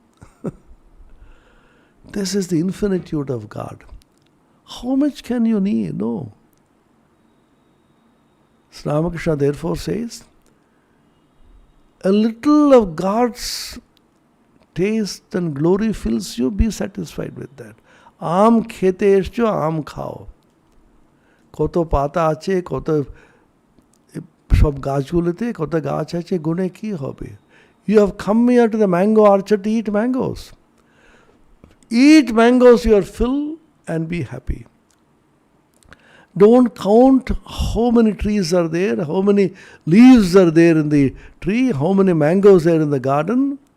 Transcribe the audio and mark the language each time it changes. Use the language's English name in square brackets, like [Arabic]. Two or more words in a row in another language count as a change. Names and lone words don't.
[English] This is the infinitude of God. How much can you need? No. Sri Ramakrishna therefore says, a little of God's taste and glory fills you, be satisfied with that. [Bangla] আম খেতে এসেছ, আম খাও. কত পাতা আছে, কত সব গাছগুলোতে, কত গাছ আছে, গুনে কী হবে. [English] You have come here to the mango orchard to eat mangoes. Eat mangoes, your fill, and be happy. Don't count how many trees are there, how many leaves are there in the tree, how many mangoes are in the garden.